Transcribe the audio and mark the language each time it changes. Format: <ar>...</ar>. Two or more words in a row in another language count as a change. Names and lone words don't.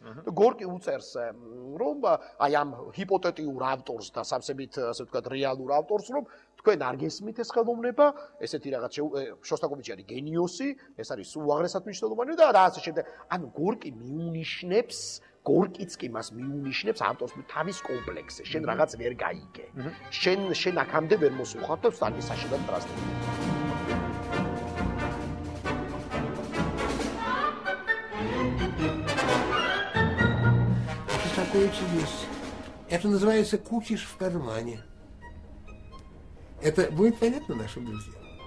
<ka>და გორკი უწერს რომ აი ამ ჰიპოთეტიურ ავტორს და სამსებით ასე ვთქვათ რეალურ ავტორს რომ თქვენ არ გესმით ეს ხელოვნება, ესეთი რაღაც შოსტაკოვიჩი არის გენიოსი, ეს არის უაღრესად მნიშვნელოვანი და ასე შემდეგ. ანუ გორკი მიუნიშნებს, გორკიც კი მას მიუნიშნებს ავტორს თავის კომპლექსზე. შენ რაღაც ვერ გაიგე. შენ აქამდე ვერ მოსუხარ და სტალინის საშინელად ტრასტები.</ka> <ru>Шостакович есть. Это называется кукиш в кармане. Это будет понятно нашим друзьям?</ru>